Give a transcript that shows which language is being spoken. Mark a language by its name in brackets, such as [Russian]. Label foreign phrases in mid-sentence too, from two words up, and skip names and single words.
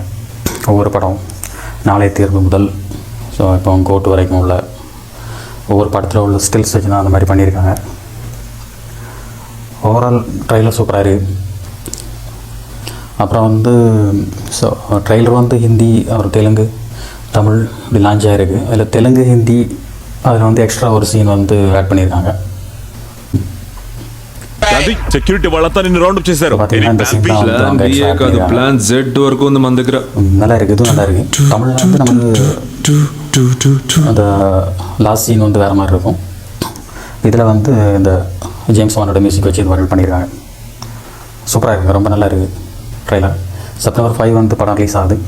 [Tamil] ஒவ்வொரு படம், நாளைய தேர்வு முதல் ஸோ இப்போ கோட்டு வரைக்கும் உள்ள ஒவ்வொரு படத்தில் உள்ள ஸ்டில்ஸ் வச்சு தான் அந்த மாதிரி பண்ணியிருக்காங்க. [English] overall trailer [Tamil] சூப்பராக இருக்குது. அப்புறம் வந்து ஸோ ட்ரெய்லர் வந்து ஹிந்தி, அப்புறம் தெலுங்கு, தமிழ் இப்படி லான்ச் ஆகிருக்கு. அதில் தெலுங்கு, ஹிந்தி, அதில் வந்து எக்ஸ்ட்ரா ஒரு சீன் வந்து ஆட் பண்ணியிருக்காங்க. [Telugu] సెక్యూరిటీ వాళ్ళంతా నిన్ను [English] round up [Telugu] చేశారు. [English] plan Z [Telugu] వరకు ఉంది మన దగ్గర. [Tamil] நல்லா இருக்குது, இதுவும் நல்லா இருக்குது. தமிழில் வந்து நமக்கு அந்த [English] last scene [Tamil] வந்து வேறு மாதிரி இருக்கும். இதில் வந்து இந்த ஜேம்ஸ் வானோட மியூசிக் வச்சு இது மாதிரி பண்ணியிருக்காங்க. சூப்பராக இருக்குது, ரொம்ப நல்லா இருக்குது ட்ரெய்லர். September 5 வந்து படம் ரிலீஸ் ஆகுது.